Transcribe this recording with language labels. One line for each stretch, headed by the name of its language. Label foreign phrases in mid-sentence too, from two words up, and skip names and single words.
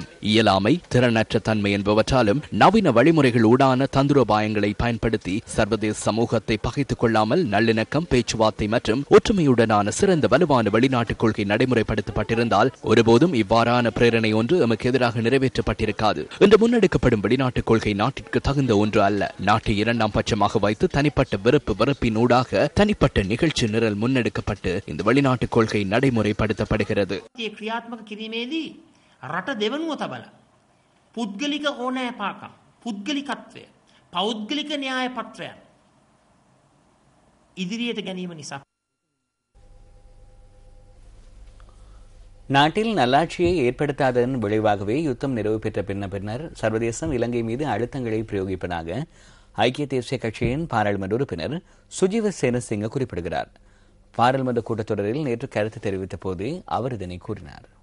Tamil: இயலாமை, திறனற்ற தன்மை என்பவற்றாலும் நவீன வழிமுறைகள் ஊடான தந்திரோபாயங்களை பயன்படுத்தி சர்வதேச சமூகத்தை பகைத்துக் கொள்ளாமல் நல்லிணக்கம், பேச்சுவார்த்தை மற்றும் ஒற்றுமையுடனான சிறந்த வலுவான வெளிநாட்டு கொள்கை நடைமுறைப்படுத்தப்பட்டிருந்தால் ஒருபோதும் இவ்வாறான பிரேரணை ஒன்று எமக்கு எதிராக நிறைவேற்றப்பட்டிருக்காது. இன்று முன்னெடுக்கப்படும் வெளிநாட்டுக் கொள்கை நாட்டிற்கு தகுந்த ஒன்று அல்ல. நாட்டை இரண்டாம் பட்சமாக வைத்து தனிப்பட்ட வெறுப்பினூடாக தனிப்பட்ட நிகழ்ச்சி நிரல் முன்னெடுக்கப்பட்டு இந்த வெளிநாட்டுக் கொள்கை நடைமுறைப்படுத்தப்படுகிறது.
Sinhala: ක්‍රියාත්මක කිරීමේදී රට දෙවනුව තබලා පුද්ගලික ඕනෑපාකම්, පුද්ගලිකත්වය, පෞද්ගලික න්‍යාය පත්‍රයන් ඉදිරියට ගැනීම නිසා
Tamil: நாட்டில் நல்லாட்சியை ஏற்படுத்தாததன் விளைவாகவே யுத்தம் நிறைவு பெற்ற பின்னர் சர்வதேசம் இலங்கை மீது அழுத்தங்களை பிரயோகிப்பதாக ஐக்கிய தேசிய கட்சியின் பாராளுமன்ற உறுப்பினர் சுஜீவ சேனசிங்க குறிப்பிடுகிறார். பாராளுமன்ற கூட்டத்தொடரில் நேற்று கருத்து தெரிவித்த போது அவர் இதனை கூறினார்.